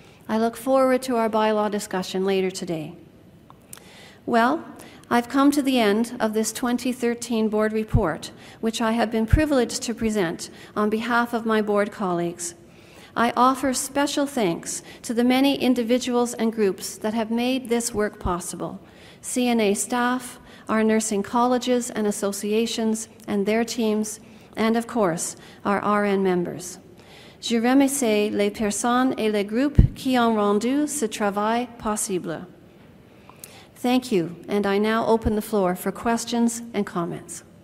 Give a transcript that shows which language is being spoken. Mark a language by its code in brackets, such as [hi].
[en] I look forward to our bylaw discussion later today. Well, I've come to the end of this 2013 board report, which I have been privileged to present on behalf of my board colleagues. I offer special thanks to the many individuals and groups that have made this work possible: CNA staff, our nursing colleges and associations and their teams, and of course, our RN members. [fr] Je remercie les personnes et les groupes qui ont rendu ce travail possible. [en] Thank you, and I now open the floor for questions and comments.